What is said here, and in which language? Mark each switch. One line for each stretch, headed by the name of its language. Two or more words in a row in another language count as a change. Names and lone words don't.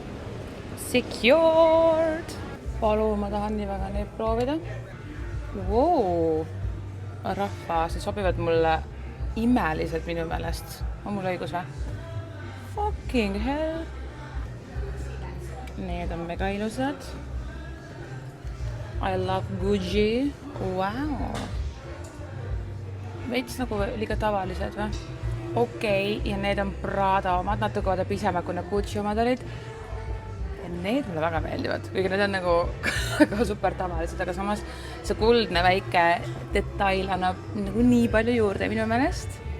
Estonian: Secured! Palun, ma tahan nii väga neid proovida. Wow! Rahva, see sobivad mulle imeliselt minu meelest. On mul õigus või?
English: Fucking hell!
Estonian: Need on mega ilusad.
English: I love Gucci. Wow.
Estonian: Veits nagu liiga tavalised või? Okei, ja need on Prada omad, natuke vaata pisemad, kui need Gucci omad olid. Ja Need mulle väga meeldivad, kuigi need on nagu ka super tavalised, aga samas see kuldne väike detail annab nagu nii palju juurde minu meelest.